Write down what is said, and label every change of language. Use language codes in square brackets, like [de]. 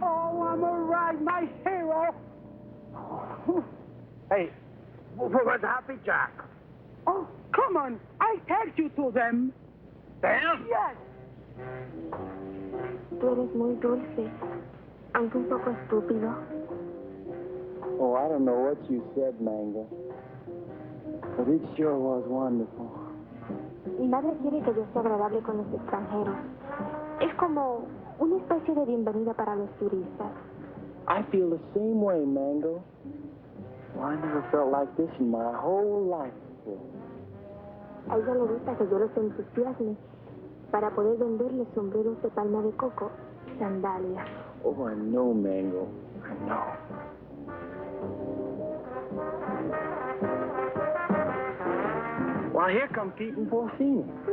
[en] Oh, I'm all right, my hero. Hey, where's Happy Jack? Oh, come on. I take you to them. Them? Yes. [es] Tú eres muy dulce, aunque un poco estúpido. [en] Oh, I don't know what you said, Mango. But it sure was wonderful. [es] Mi madre quiere que yo sea agradable con los extranjeros. Es como una especie de bienvenida para los turistas. [en] I feel the same way, Mango. Well, I never felt like this in my whole life. wonderful. [es] A ella le gusta que yo los entusiasme para poder venderle sombreros de palma de coco y sandalias. [en] Oh, I know, Mango. I know. Well, here come Pete and Porcini.